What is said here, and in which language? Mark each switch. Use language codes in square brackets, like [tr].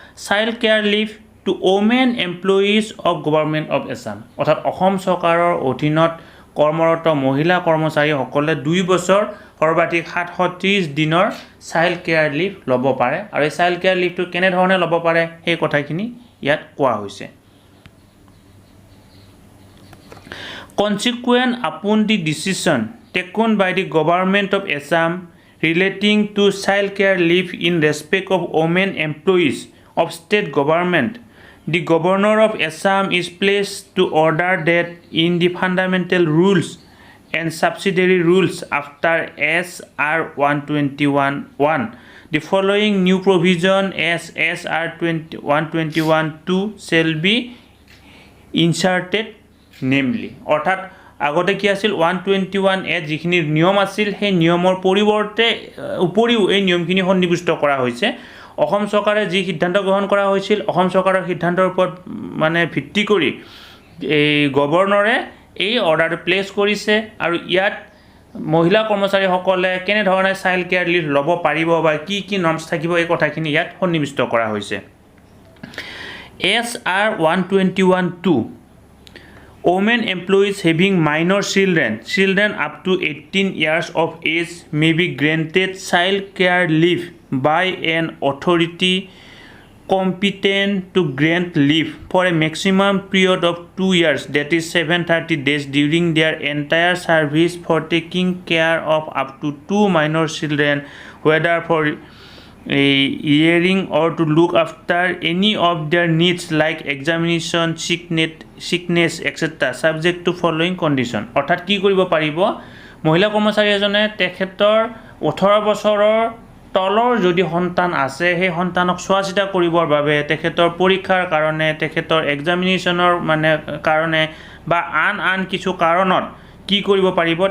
[en] child care leave to women employees of government of Assam [as] অৰ্থাৎ অসম চৰকাৰৰ অধীনত কৰ্মৰত মহিলা কৰ্মচাৰীসকলে 2 বছৰ সৰ্বাধিক 730 দিনৰ চাইল্ড কেয়াৰ লিভ ল'ব পাৰে। আৰু এই চাইল্ড কেয়াৰ লিভটো কেনেধৰণে ল'ব পাৰে সেই কথাখিনি ইয়াত কোৱা হৈছে। [en] Consequent upon the decision taken by the Government of Assam relating to child care leave in respect of women employees of state government, the Governor of Assam is pleased to order that in the fundamental rules and subsidiary rules after SR 121(1), the following new provision as SR 121(2) shall be inserted, namely [as] অৰ্থাৎ আগতে কি আছিল 121(a) যিখিনি নিয়ম আছিল সেই নিয়মৰ পৰিৱৰ্তে উপৰিও এই নিয়মখিনি সন্নিৱিষ্ট কৰা হৈছে। অসম চৰকাৰে যি সিদ্ধান্ত গ্ৰহণ কৰা হৈছিল, অসম চৰকাৰৰ সিদ্ধান্তৰ ওপৰত ভিত্তি কৰি এই গভৰ্ণৰে এই অৰ্ডাৰটো প্লেচ কৰিছে আৰু ইয়াত মহিলা কৰ্মচাৰীসকলে কেনেধৰণে চাইল্ড কেয়াৰ লিভ ল'ব পাৰিব বা কি কি নৰ্মছ থাকিব এই কথাখিনি ইয়াত সন্নিৱিষ্ট কৰা হৈছে। [en] SR 121(2) Women employees having minor children up to 18 years of age may be granted child care leave by an authority competent to grant leave for a maximum period of 2 years, that is 730 days, during their entire service for taking care of up to 2 minor children, whether for hearing or to look after any of their needs like examination, sickness, etc., subject to following condition. [as] অৰ্থাৎ কি কৰিব পাৰিব? মহিলা কৰ্মচাৰী এজনে তেখেতৰ 18 বছৰৰ তলৰ যদি সন্তান আছে, সেই সন্তানক চোৱা চিতা কৰিবৰ বাবে, তেখেতৰ পৰীক্ষাৰ কাৰণে, তেখেতৰ এক্সামিনেশ্যনৰ কাৰণে বা আন কিছু কাৰণত কি কৰিব পাৰিব?